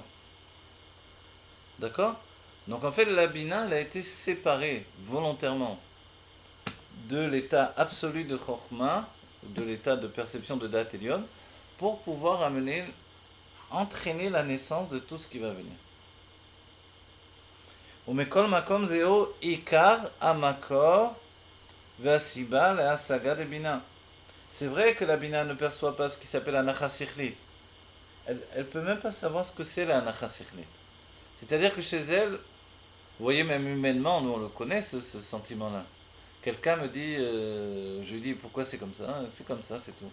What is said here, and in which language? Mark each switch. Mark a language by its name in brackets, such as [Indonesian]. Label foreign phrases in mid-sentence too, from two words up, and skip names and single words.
[French] D'accord? Donc en fait la Bina elle a été séparée volontairement de l'état absolu de Chokhmah, de l'état de perception de [Hebrew] דעת עליון, [French] pour pouvoir entraîner la naissance de tout ce qui va venir. [Hebrew] ומכל מקום זהו עיקר המקור והסיבה להשגה דבינה. [French] C'est vrai que la Bina ne perçoit pas ce qui s'appelle la [Hebrew] הנחה שכלית. [French] Elle ne peut même pas savoir ce que c'est la [Hebrew] הנחה שכלית. [French] C'est-à-dire que chez elle, vous voyez même humainement, nous on le connaît ce sentiment-là. Quelqu'un me dit, je lui dis pourquoi c'est comme ça, c'est tout.